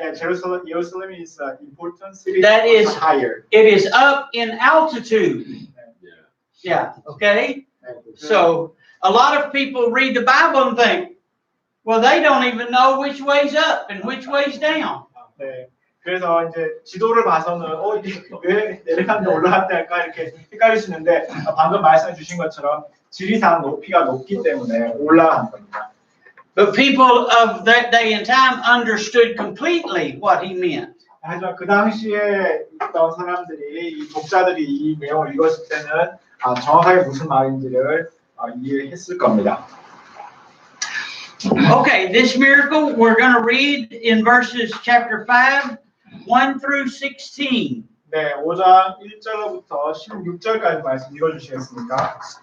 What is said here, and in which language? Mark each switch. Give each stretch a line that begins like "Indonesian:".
English: Yeah, Jerusalem is an important city. That is higher. It is up in altitude. Yeah, okay? So a lot of people read the Bible and think, well, they don't even know which way's up and which way's down.
Korean: 네. 그래서 이제 지도를 봐서는 이게 왜 내려갔는데 올라갔다 할까 이렇게 헷갈리시는데 방금 말씀해 주신 것처럼 지리산 높이가 높기 때문에 올라가는 겁니다.
English: But people of that day and time understood completely what he meant.
Korean: 하지만 그 당시에 있던 사람들이 이 독자들이 이 내용을 읽었을 때는 정확하게 무슨 말인지를 이해했을 겁니다.
English: Okay, this miracle we're going to read in verses chapter 5, 1 through 16.
Korean: 네, 5장 1절부터 16절까지 말씀 읽어주시겠습니까?